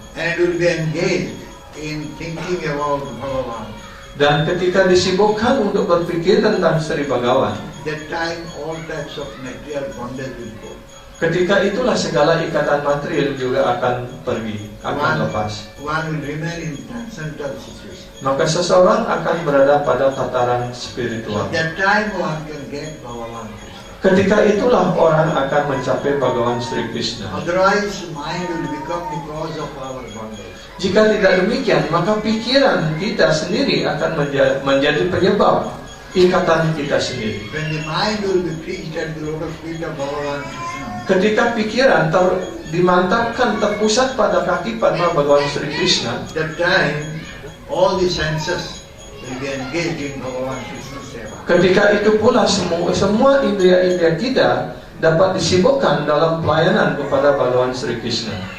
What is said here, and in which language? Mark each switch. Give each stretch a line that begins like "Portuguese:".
English: and it will be engaged in thinking about Bhagavan,
Indonesian: dan ketika disibukkan untuk berpikir tentang Sri Bhagawan,
English: that time all types of material bondage will go.
Indonesian: ketika itulah segala ikatan material juga akan pergi, akan lepas.
English: One will remain in transcendental situation.
Indonesian: Maka seseorang akan berada pada tataran
English: So
Indonesian: spiritual.
English: that time one can get Bhagavan Krishna.
Indonesian: Ketika itulah orang akan mencapai Bhagawan Sri Krishna.
English: Otherwise, mind will become the cause of our bondage.
Indonesian: Jika tidak demikian, maka pikiran kita sendiri akan menjadi penyebab ikatan kita sendiri.
English: When the mind will be fixed at the lotus feet of Bhagavan Krishna,
Indonesian: Ketika pikiran dimantapkan, terpusat pada kaki Padma Bhagawan Sri Krishna,
English: that time all the senses will be engaged in Bhagavan Krishna seva.
Indonesian: ketika itu pula semua indria-indria kita dapat disibukkan dalam pelayanan kepada Bhagawan Sri Krishna.